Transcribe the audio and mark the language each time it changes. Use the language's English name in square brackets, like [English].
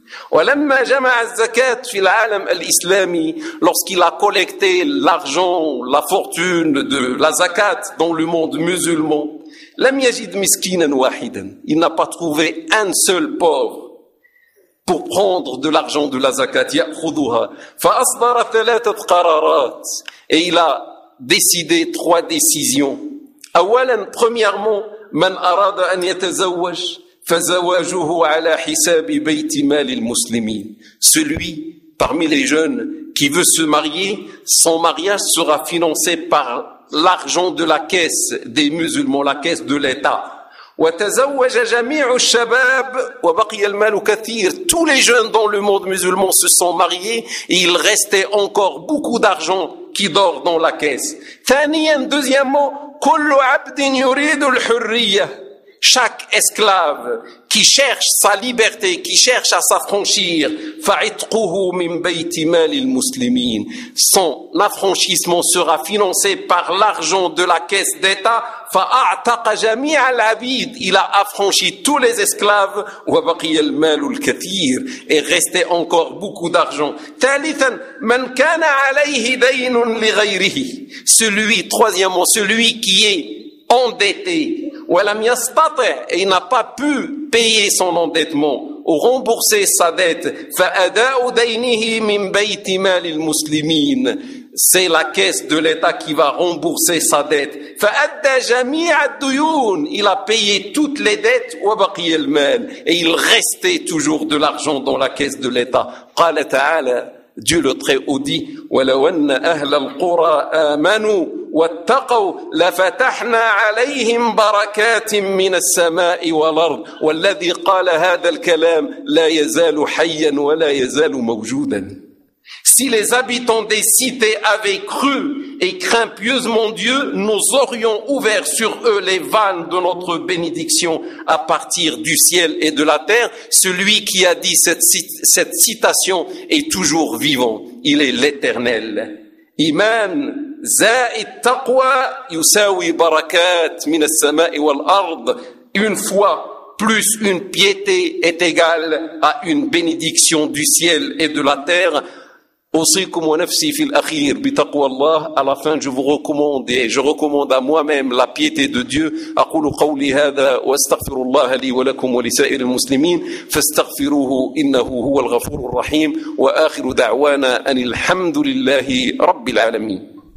[Arabic] ولما جمع الزكاة في العالم الإسلامي, [French] lorsqu'il a collecté l'argent, la fortune de la zakat dans le monde musulman, [Arabic] لم يجد مسكينا واحدا. [French] Il n'a pas trouvé un seul pauvre pour prendre de l'argent de la zakat. [Arabic] يأخذها. فأصدر 3 قرارات. [French] Et il a décidé 3 décisions. [Arabic] أولا, premièrement, من أراد أن يتزوج فزواجه على حساب بيت مال المسلمين. [French] Celui parmi les jeunes qui veut se marier, son mariage sera financé par l'argent de la caisse des musulmans, la caisse de l'État. [Arabic] وتزوج جميع الشباب وبقي المال كثير. [French] Tous les jeunes dans le monde musulman se sont mariés et il restait encore beaucoup d'argent qui dort dans la caisse. [Arabic] ثانياً, deuxièmement, كل عبد يريد الحرية. [French] Chaque esclave qui cherche sa liberté, qui cherche à s'affranchir, [Arabic] فَعِتْقُهُ مِنْ بَيْتِ مَالِ الْمُسْلِمِينَ. [French] Son affranchissement sera financé par l'argent de la caisse d'État, [Arabic] فَأَعْتَقَ جَمِيعَ الْعَبِيدِ. [French] Il a affranchi tous les esclaves, [Arabic] وَبَقِيَ الْمَالُ الْكَثِيرُ. [French] Et restait encore beaucoup d'argent. [Arabic] ثَالِثًا, مَنْ كَانَ عَلَيْهِ دَيْنٌ لِغَيْرِهِ. [French] Celui, troisièmement, celui qui est endetté, et il n'a pas pu payer son endettement ou rembourser sa dette, c'est la caisse de l'État qui va rembourser sa dette. Il a payé toutes les dettes et il restait toujours de l'argent dans la caisse de l'État. Dieu le Très-Haut dit, [Arabic] وَلَوْ أَنَّ أَهْلَ الْقُرَى آمَنُوا وَاتَّقَوْا لَفَتَحْنَا عَلَيْهِمْ بَرَكَاتٍ مِّنَ السَّمَاءِ وَالْأَرْضِ. وَالَّذِي قَالَ هَذَا الْكَلَامِ لَا يَزَالُ حَيًّا وَلَا يَزَالُ مَوْجُودًا. [French] Si les habitants des cités avaient cru et craint pieusement Dieu, nous aurions ouvert sur eux les vannes de notre bénédiction à partir du ciel et de la terre. Celui qui a dit cette citation est toujours vivant. Il est l'Éternel. [Arabic] Iman zaid taqwa yusawi barakat min as-sama'i wal-ard. [French] Une foi plus une piété est égale à une bénédiction du ciel et de la terre. [Arabic] أوصيكم ونفسي في الأخير بتقوى الله على [French] fin je vous recommande et je recommande à moi-même la piété de Dieu. [Arabic] أقول قولي هذا واستغفر الله لي ولكم ولسائر المسلمين فاستغفروه إنه هو الغفور الرحيم وآخر دعوانا أن الحمد لله رب العالمين.